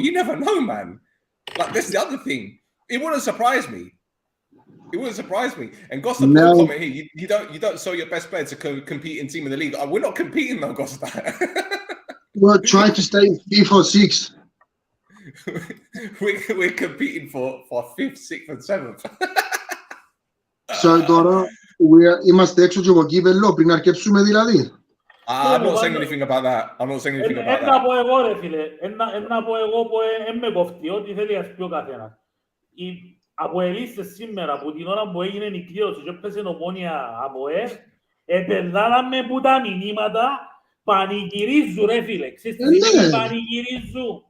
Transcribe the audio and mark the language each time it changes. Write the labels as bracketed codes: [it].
[en] You never know, man. Like, that's the other thing. It wouldn't surprise me. It wouldn't surprise me. And Gosta put a comment here. You don't sell your best player to compete in team in the league. We're not competing though, Gosta. We're trying to stay 5th or 6th. we're competing for 5th, 6th and 7th. [el] So τώρα είμαστε έξω και από κύπελλο πριν αρκέψουμε δηλαδή. [en] I'm not saying anything about that. I'm not saying anything about that. [el] Ένα πω εγώ ρε φίλε. Ένα πω εγώ που με κοφτεί. Ό,τι θέλει να πει ο καθένας. Από ελίστες σήμερα, που την ώρα που έγινε η κλήρωση και έπαιζε Ομόνοια από επεδάλαμε που τα μηνύματα πανηγυρίζουν ρε φίλε. Ξέρεις τι πανηγυρίζουν.